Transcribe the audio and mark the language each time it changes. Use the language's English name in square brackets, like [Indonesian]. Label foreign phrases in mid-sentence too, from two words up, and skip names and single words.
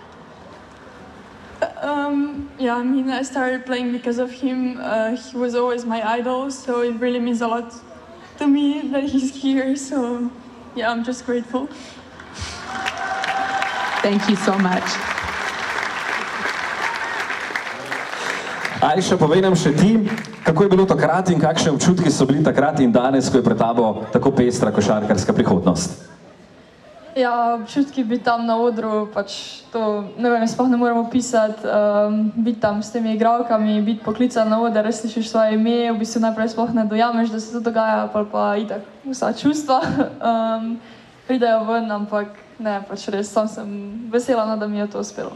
[English] Yeah, I mean, I started playing because of him. He was always my idol, so it really means a lot to me that he's here. So, yeah, I'm just grateful. Thank you so much. [Slovenian] Ajša, povej nam še ti, kako je bilo takrat in kakšne občutki so bili takrat in danes, ko je pred tabo tako pestra košarkarska prihodnost? Ja, občutki biti tam na odru, pač to, ne vem, sploh ne moremo pisati, biti tam s temi igralkami, biti poklican na oder, res slišiš svoje ime, v bistvu najprej sploh ne dojameš, da se to dogaja, pa itak vsa čustva pridejo ven, ampak ne, pač res, sam sem vesela, da mi je to uspelo.